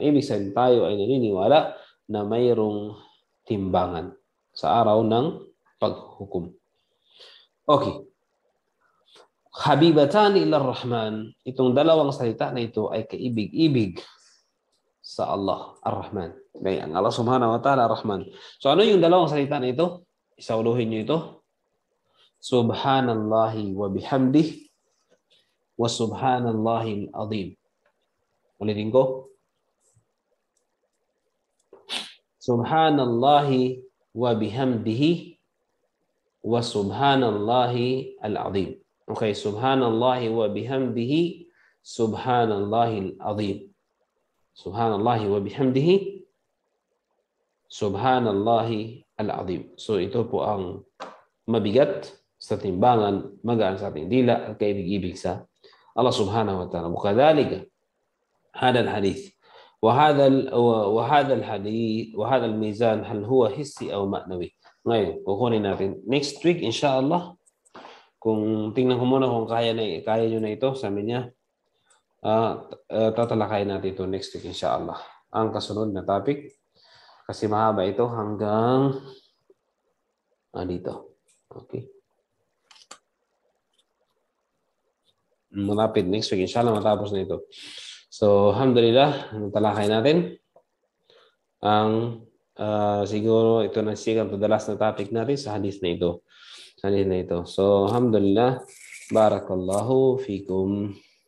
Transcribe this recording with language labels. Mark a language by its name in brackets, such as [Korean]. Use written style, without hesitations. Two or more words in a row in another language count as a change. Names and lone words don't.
[Filipino] Ibig sabihin tayo ay naniniwala na mayroong timbangan sa araw ng paghukom. [Arabic] Okay. حبيبتان إلى الرحمن, [Filipino] itong dalawang salita na ito ay kaibig-ibig sa Allah, Ar-Rahman. Okay, ang Allah [Arabic] سبحانه وتعالى, [Filipino] Ar-Rahman. So ano yung dalawang salita na ito? Isauluhin nyo ito. [Arabic] سبحان الله وبحمده وسبحان الله العظيم. [Filipino] Ulitin ko. [Arabic] سبحان الله وبحمده وسبحان الله العظيم. Okay, سبحان الله وبحمده سبحان الله العظيم. سبحان الله وبحمده سبحان الله العظيم. [Filipino] So ito po ang mabigat sa timbangan, magaan sa ating dila at kaibig-ibig sa Allah [Arabic] سبحانه وتعالى. Mukadhalika هذا الحديث وهذا الحديث وهذا الميزان هل هو حسي أو معنوي. [Filipino] Ngayon, kukunin natin [English] next week [Filipino] inshallah. Kung tingnan ko muna kung kaya nyo na ito, sabi niya, tatalakayin natin ito [English] next week [Filipino] inshallah. Ang kasunod na topic, kasi mahaba ito hanggang dito. Okay. Malapit [English] next week [Filipino] inshallah matapos na ito. So, alhamdulillah, talakay natin ang siguro ito na [English] second to the last [Filipino] na topic natin sa hadith na ito. So, [Arabic] الحمد لله، بارك الله فيكم.